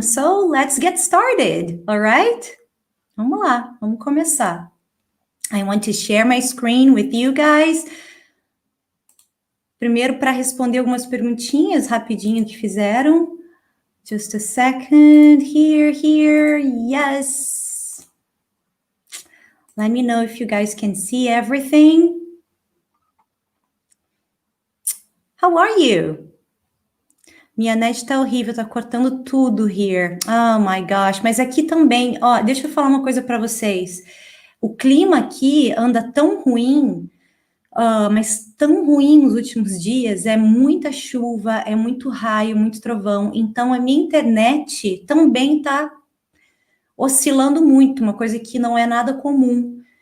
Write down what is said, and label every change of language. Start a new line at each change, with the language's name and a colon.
English: So, let's get started, all right?
Portuguese: Vamos lá, vamos começar.
English: I want to share my screen with you guys.
Portuguese: Primeiro, para responder algumas perguntinhas rapidinho que fizeram.
English: Just a second. Here. Yes. Let me know if you guys can see everything. How are you?
Portuguese: Minha net tá horrível, tá cortando tudo
English: here. Oh my gosh,
Portuguese: mas aqui também, ó, deixa eu falar uma coisa para vocês. O clima aqui anda tão ruim, mas tão ruim nos últimos dias, é muita chuva, é muito raio, muito trovão, então a minha internet também tá oscilando muito, uma coisa que não é nada comum.